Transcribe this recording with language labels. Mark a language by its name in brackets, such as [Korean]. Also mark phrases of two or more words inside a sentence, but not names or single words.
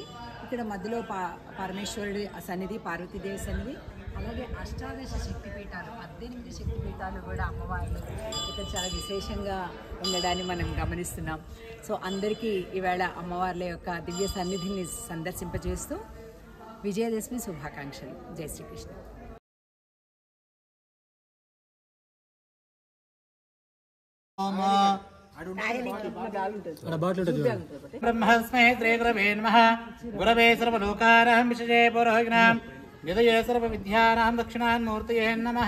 [Telugu] ఇక్కడ మధ్యలో పరమేశ్వరుడి సన్నిధి, పార్వతీదేవి సన్నిధి, అలాగే అష్టాదశ శక్తిపీఠాలు 18 శక్తిపీఠాలు కూడా అమ్మవార్లు ఇక్కడ చాలా విశేషంగా ఉండడాన్ని మనం గమనిస్తున్నాం. సో అందరికీ ఈవేళ అమ్మవార్ల యొక్క దివ్య సన్నిధిని సందర్శింపజేస్తూ విజయదశమి శుభాకాంక్షలు. జై శ్రీకృష్ణ. [Sanskrit] ब्रह्मस्मै श्रीगुरवे नमः. गुरवे सर्वलोकानां विशजे पौरोहिणां निधये सर्वविद्यानां दक्षिणान्मूर्तये नमः.